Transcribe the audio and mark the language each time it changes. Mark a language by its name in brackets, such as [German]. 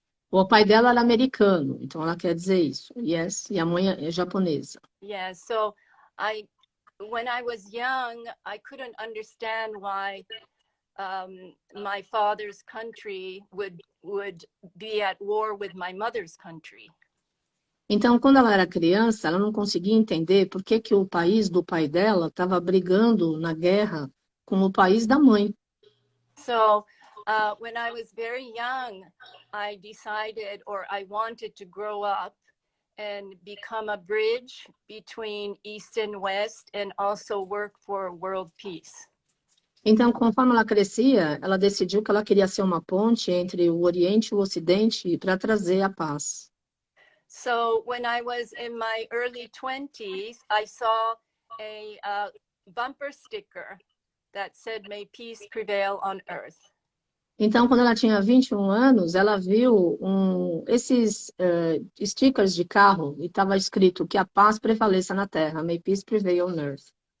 [Portuguese] O pai dela era americano, então ela quer dizer isso. Yes, e a mãe é japonesa. [English] Yeah, so when I was young, I couldn't understand why my father's country would be at war with my mother's country. [Portuguese] Então, quando ela era criança, ela não conseguia entender por que o país do pai dela estava brigando na guerra com o país da mãe. [English] So, when I was very young, I decided, or I wanted to grow up and become a bridge between East and West and also work for world peace. [Portuguese] Então, conforme ela crescia, ela decidiu que ela queria ser uma ponte entre o Oriente e o Ocidente para trazer a paz. [English] So, when I was in my early 20s, I saw a bumper sticker that said, "May peace prevail on earth." [Portuguese] Então, quando ela tinha 21 anos, ela viu esses stickers de carro e estava escrito que a paz prevaleça na Terra, [English] May peace prevail on earth.